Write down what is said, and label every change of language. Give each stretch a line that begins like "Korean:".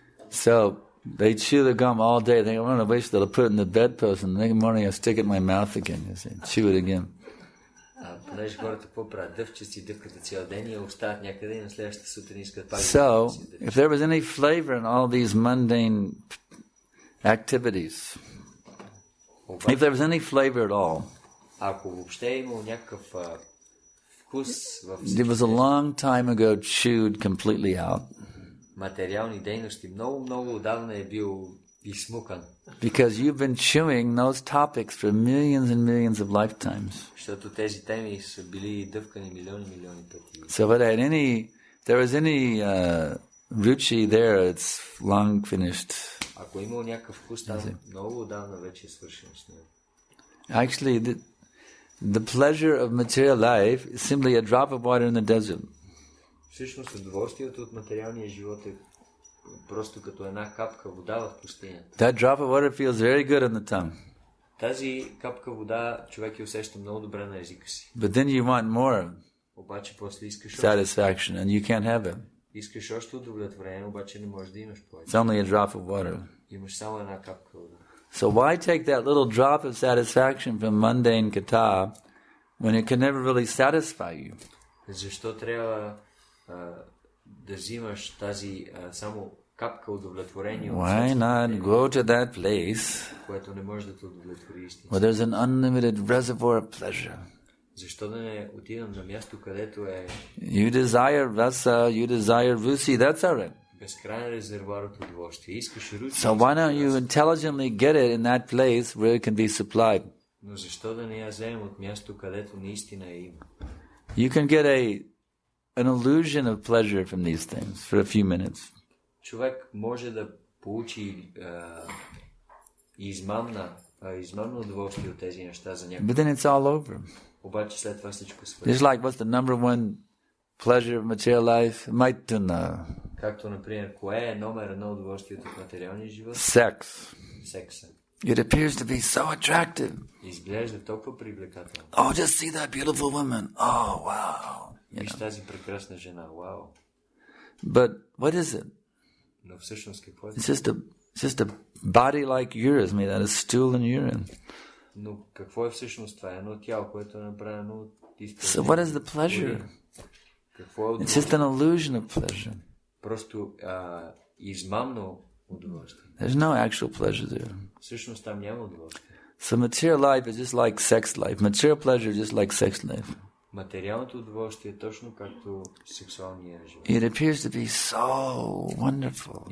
English: So, they chew the gum all day. They think, I'm going to waste it. I'll put it in the bedpost, and the next morning I'll stick it in my mouth again. You see, chew it again.
Bulgarian: Понеже хората какво правят? Дъвчат си дъвката цял ден и остават някъде и на следващата сутрин искат пак.
English: So, if there was any flavor in all these mundane activities, if there was any flavor at all,
Bulgarian: ако въобще е имал някакъв вкус в
English: it was a long time ago chewed completely out.
Bulgarian: Материални дейности много отдавна е бил изсмукан.
English: Because you've been chewing those topics for millions and millions of lifetimes.
Bulgarian: Защото тези теми са били дъвкани милиони пъти.
English: So if there was any ruchi there, it's long finished.
Bulgarian: Ако имал някакъв вкус, там много отдавна вече е свършено с него.
English: Actually, the pleasure of material life is simply a drop of water in the desert.
Bulgarian: Всъщност удоволствието от материалния живот е просто като една капка вода в пустинята.
English: That drop of water feels very good on the tongue.
Bulgarian: Тази капка вода човек я усеща много добре на езика си.
English: But then you want more
Bulgarian: Обаче после искаш
English: satisfaction, and you can't have it.
Bulgarian: Искаш още удовлетворение, обаче не можеш да имаш повече.
English: It's only a drop of water.
Bulgarian: Имаш само една капка вода.
English: So why take that little drop of satisfaction from mundane kata when it can never really satisfy you?
Bulgarian: Защо трябва да взимаш тази само капка удовлетворение?
English: Why not go to that place
Bulgarian: което не може да те удовлетвори истински?
English: where there's an unlimited reservoir of pleasure?
Bulgarian: Защо да не отидем на място, където е
English: You desire rasa, you desire rusi, that's alright.
Bulgarian: безкрайен резервуар от удоволствие. Искаш ручи.
English: So why don't you intelligently get it in that place where it can be supplied?
Bulgarian: Но защо да не я вземем от място, където наистина е има?
English: You can get an illusion of pleasure from these things for a few minutes.
Bulgarian: Човек може да получи измамно удоволствие от тези неща за някакъв.
English: But then it's all over.
Bulgarian: Обаче след това всичко свърши.
English: It's like, what's the number one pleasure of material life?
Sanskrit: Maituna.
Bulgarian: Както, например, кое е номер едно удоволствието от материалния живот?
English: Sex.
Bulgarian: Секса.
English: It appears to be so attractive.
Bulgarian: Изглежда толкова привлекателно.
English: Oh, just see that beautiful woman. Oh, wow.
Bulgarian: Виж тази прекрасна жена. Вау.
English: But what is it?
Bulgarian: Но всъщност какво е?
English: It's just a body like yours, made out of stool and urine.
Bulgarian: Но какво е всъщност това? Едно тяло, което е направено от
English: So what is the pleasure?
Bulgarian: Какво е
English: It's just an illusion of pleasure.
Bulgarian: Просто измамно удоволствие.
English: There's no actual pleasure there.
Bulgarian: Всъщност там няма удоволствие.
English: So material life is just like sex life. Material pleasure is just like sex life.
Bulgarian: Материалното удоволствие е точно както сексуалния живот.
English: It appears to be so wonderful.